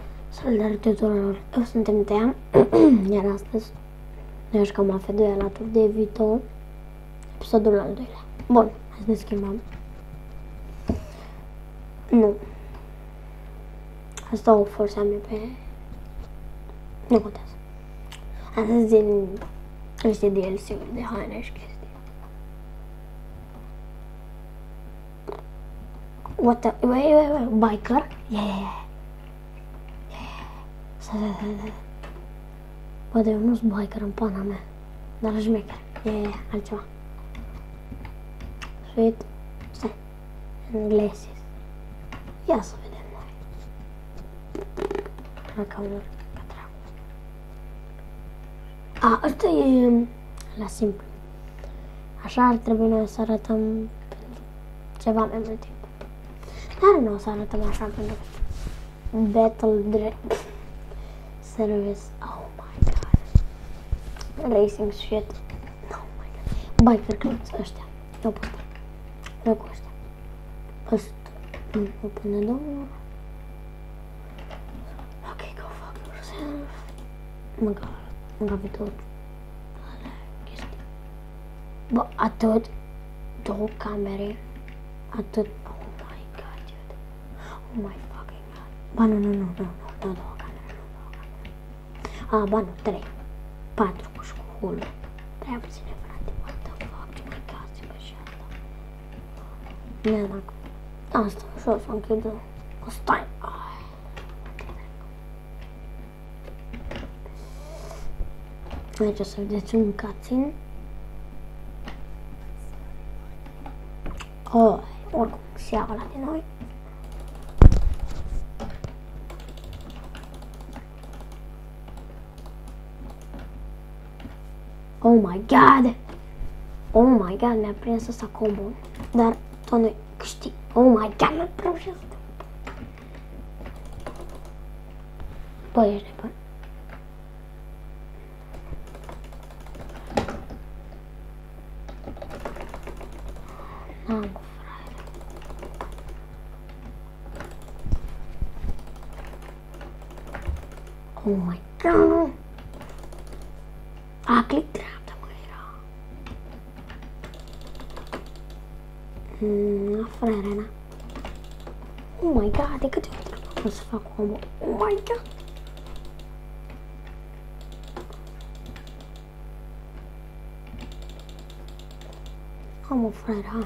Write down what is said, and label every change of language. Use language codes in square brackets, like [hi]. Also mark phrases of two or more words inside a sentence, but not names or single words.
[ro] Salutare tuturor, eu sunt Tea, iar astăzi noi jucăm AF2 alături de Vito, episodul al doilea. Bun, hai să ne schimbăm. Nu. Asta o forțeam pe... Nu contează. Astăzi din niște DLC-uri de haine și chestii. [en] What the... Wait, biker? Yeah. [ro] Bă, eu nu-s biker în pana mea, dar șmecher, e altceva. [en] Sweet, stai, glasses. [ro] Ia să vedem noi. Dacă vor, ca dracu. Ăsta e la simplu. Așa ar trebui noi să arătăm pentru ceva mai mult timp. Dar nu o să arătăm așa pentru Battle Service. [en] Oh my god. Racing shit. Oh my god. Biker clubs [ro] ăștia. Eu pot. Eu cu ăștia. Ăsta. Nu pune domnul. [en] Ok, go fuck yourself. [ro] Mânca pe tot. Alea chestii. Bă, atât. Două camere. Atât. [en] Oh my god, dude. Oh my fucking god. [ro] Ba, nu, două camere. Ba, nu, 3. 4 cu școală. Prea puține, frate. What the fuck? Ce mai cazi, bă, și asta? Neanac. Asta, ușor să închid. Stai. Aici o să vedeți un cutscene. Oricum, se ia ăla de noi. [en] Oh my god! Oh my god, [ro] mi-a prins ăsta combo. Dar tot noi câștig. [en] Oh my god, [ro] mi-a prins ăsta. Bă, ești nebun. N-am, frate. [en] Oh my god! [ro] Click dreapta, mă, era. Frere, na. [en] Oh my god, [ro] de câte ori trebuie să fac combo? [en] Oh my god! [ro] Mă, frere, ha.